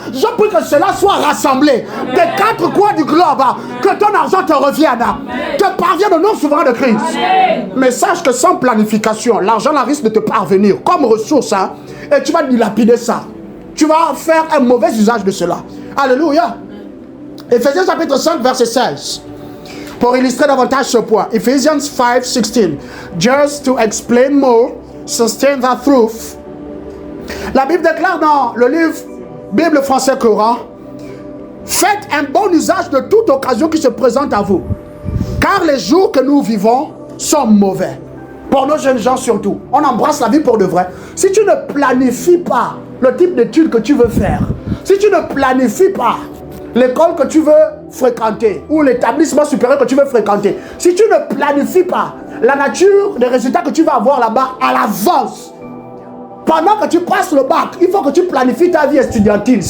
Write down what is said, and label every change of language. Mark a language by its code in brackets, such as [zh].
[fr] Je prie que cela soit rassemblé des quatre coins du globe, que ton argent te revienne, te parvienne au nom souverain de Christ. Mais sache que sans planification, l'argent risque de te parvenir comme ressource, et tu vas dilapider ça. Tu vas faire un mauvais usage de cela. Alléluia. Ephésiens chapitre 5, verset 16. Pour illustrer davantage ce point. Ephesians 5, 16. [en] Just to explain more, sustain that truth. [fr] La Bible déclare dans le livre Bible français courant, faites un bon usage de toute occasion qui se présente à vous. Car les jours que nous vivons sont mauvais. Pour nos jeunes gens surtout. On embrasse la vie pour de vrai. Si tu ne planifies pas le type d'études que tu veux faire, si tu ne planifies pas l'école que tu veux fréquenter ou l'établissement supérieur que tu veux fréquenter, si tu ne planifies pas la nature des résultats que tu vas avoir là-bas à l'avance, pendant que tu passes le bac, il faut que tu planifies ta vie estudiantine.